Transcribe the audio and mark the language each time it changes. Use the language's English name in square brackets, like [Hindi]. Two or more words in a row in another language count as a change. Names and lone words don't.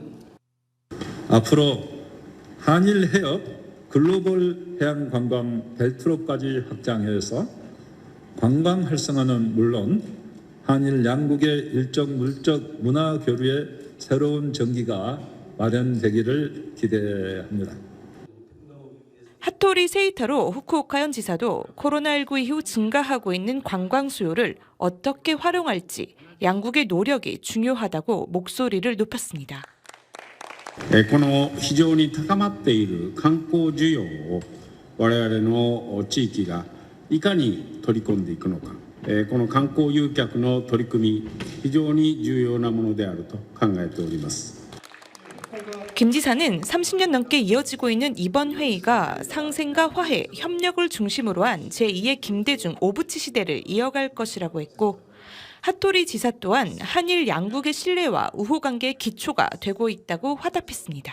[Korean] 앞으로 한일 해협 글로벌 해양 관광 벨트로까지 확장해서 관광 활성화는 물론 한일 양국의 일정 물적 문화 교류의 새로운 전기가 마련되기를 기대합니다. 하토리 세이타로 후쿠오카현 지사도 코로나19 이후 증가하고 있는 관광 수요를 어떻게 활용할지 양국의 노력이 중요하다고 목소리를 높였습니다. [Japanese] この非常に高まっている観光需要を我々の地域がいかに取り込んでいくのか、この観光誘客の取り組み非常に重要なものであると考えております。 [Korean] 김 지사는 30년 넘게 이어지고 있는 이번 회의가 상생과 화해, 협력을 중심으로 한 제2의 김대중 오부치 시대를 이어갈 것이라고 했고 하토리 지사 또한 한일 양국의 신뢰와 우호 관계의 기초가 되고 있다고 화답했습니다.